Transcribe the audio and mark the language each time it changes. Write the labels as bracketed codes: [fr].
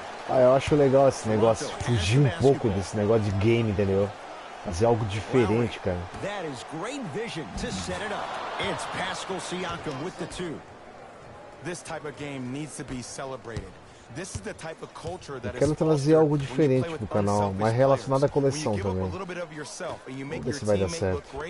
[pt] Ah, eu acho legal esse negócio, fugir um pouco desse negócio de game, entendeu? Fazer algo diferente, cara. [en] That is great vision to set it up. It's Pascal Siakam with the two. This type of game needs to be celebrated. [pt] Eu quero trazer algo diferente pro canal, mas relacionado à coleção também. Vamos ver se vai dar certo.